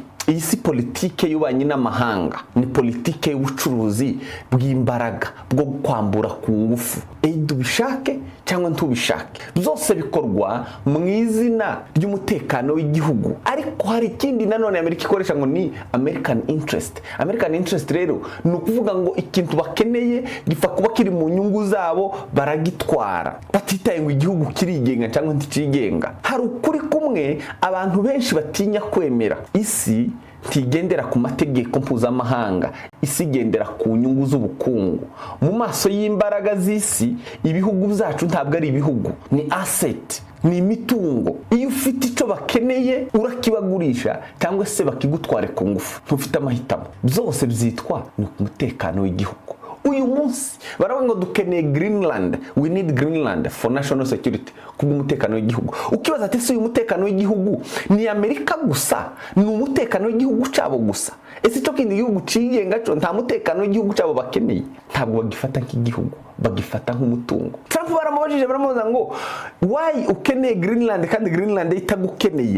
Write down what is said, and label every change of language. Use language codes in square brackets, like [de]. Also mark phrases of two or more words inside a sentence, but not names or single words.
[rw] Iyi si politike y'ububanyi n'amahanga, ni politike y'ubucuruzi bw'imbaraga bwo kwambura ku ngufu. Dubishake cyangwa ntubishake, byose bikorwa mu izina ry'umutekano w'igihugu. Ariko hari ikindi nanone Amerika ikoresha ngo ni [en] American interest. American interest [rw] rero ni ukuvuga ngo ikintu bakeneye gifa kuba kiri mu nyungu zabo, baragitwara batitaye ngo igihugu kirigenga cyangwa ntikigenga. Hari ukuri kumwe abantu benshi batinya kwemera. Isi ntigendera ku mategeko mpuzamahanga, isi igendera ku nyungu z'ubukungu. Mu maso y'imbaraga z'isi, ibihugu byacu ntabwo ari ibihugu, ni asset, ni imitungo. Iyo ufite icyo bakeneye urakibagurisha cyangwa se bakigutware ku ngufu, ntufite amahitamo. Byose byitwa ni ku mutekano w'igihugu. Uyu munsi baravuga ngo dukeneye Greenland, [en] we need Greenland for national security, [rw] kubw'umutekano w'igihugu. Ukibaza ati se uyu mutekano w'igihugu ni Amerika gusa, ni umutekano w'igihugu cyabo gusa? Ese cyo kindi gihugu cigenga cyo nta mutekano w'igihugu cyabo bakeneye? Ntabwo bagifata nk'igihugu, bagifata nk'umutungo. Trump baramubajije baramubaza ngo why ukeneye Greenland kandi Greenland itagukeneye?